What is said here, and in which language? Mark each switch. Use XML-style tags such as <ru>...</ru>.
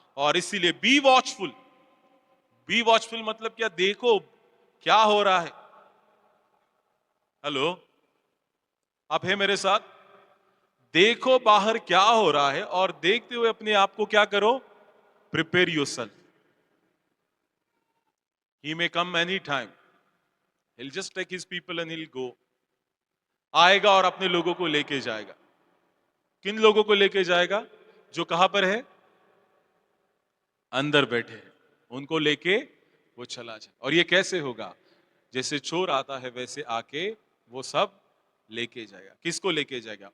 <hi>और इसीलिए</hi> <en>Be watchful. Be watchful</en> <hi>मतलब क्या? देखो क्या हो रहा है। हेलो, आप है मेरे साथ? देखो बाहर क्या हो रहा है और देखते हुए अपने आप को क्या करो?</hi> <en>Prepare yourself. He may come any time. He'll just take his people and he'll go.</en> <hi>आएगा और अपने लोगों को लेके जाएगा। किन लोगों को लेके जाएगा? जो कहां पर है? अंदर बैठे हैं, उनको लेके वो चला जाए। और ये कैसे होगा? जैसे चोर आता है वैसे आके वो सब लेके जाएगा। किसको लेके जाएगा?</hi>